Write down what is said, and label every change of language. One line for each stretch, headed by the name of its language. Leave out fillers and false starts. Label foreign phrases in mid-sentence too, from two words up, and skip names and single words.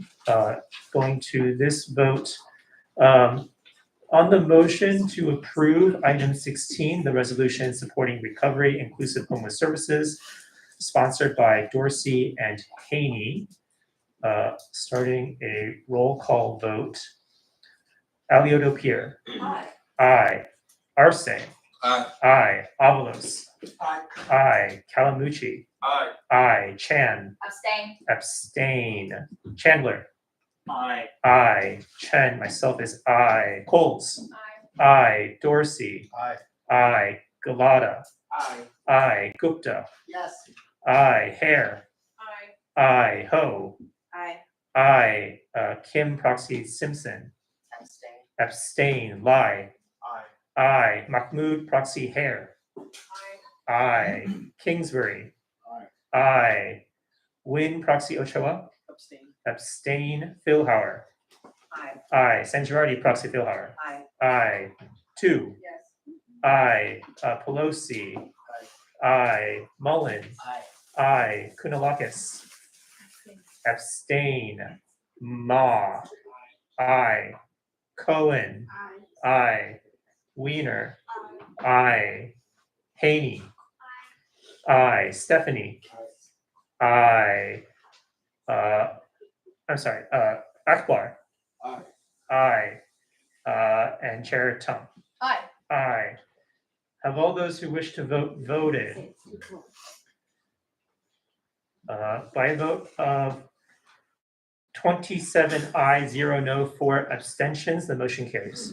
English: Going to this vote, on the motion to approve item 16, the resolution supporting recovery inclusive homeless services, sponsored by Dorsey and Haney. Starting a roll call vote. Alioto Pierre. Aye. Aye. Arce. Aye. Aye. Avalos. Aye. Aye. Kalamuchi. Aye. Aye. Chan. Abstain. Abstain. Chandler. Aye. Aye. Chen. Myself is aye. Coles. Aye. Aye. Dorsey. Aye. Aye. Galata. Aye. Aye. Gupta. Yes. Aye. Hare. Aye. Aye. Ho. Aye. Aye. Kim Proxy Simpson. Abstain. Abstain. Lai. Aye. Aye. Mahmood Proxy Hare. Aye. Aye. Kingsbury. Aye. Aye. Win Proxy Ochoa. Abstain. Abstain. Philhauer. Aye. Aye. San Girardi Proxy Philhauer. Aye. Aye. 2. Yes. Aye. Pelosi. Aye. Mullen. Aye. Aye. Kunalakis. Abstain. Ma. Aye. Cohen. Aye. Weiner. Aye. Haney. Aye. Stephanie. Aye. I'm sorry. Akbar. Aye. Aye. And Chair Tung. Aye. Aye. Have all those who wish to vote voted? By a vote of 27 ayes, 0 no, 4 abstentions, the motion carries.